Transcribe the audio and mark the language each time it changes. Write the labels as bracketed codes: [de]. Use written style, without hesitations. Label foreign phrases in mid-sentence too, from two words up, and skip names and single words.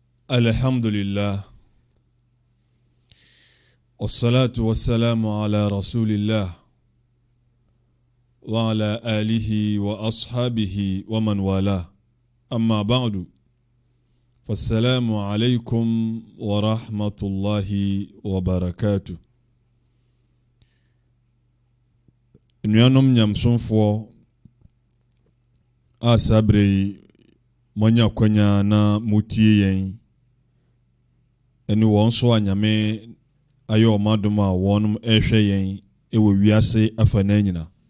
[ar] الحمد لله والصلاة والسلام على رسول الله وعلى آله وأصحابه ومن والاه أما بعد فالسلام عليكم ورحمة الله وبركاته. [ak] Nnuanom nyamsomfoɔ a sabre monya kwanya na mutie yɛn ɛne wɔn so anyame ayɛ ɔmadom a wɔnom ɛhwɛ yɛn ɛwɔ wiase afa na nyina.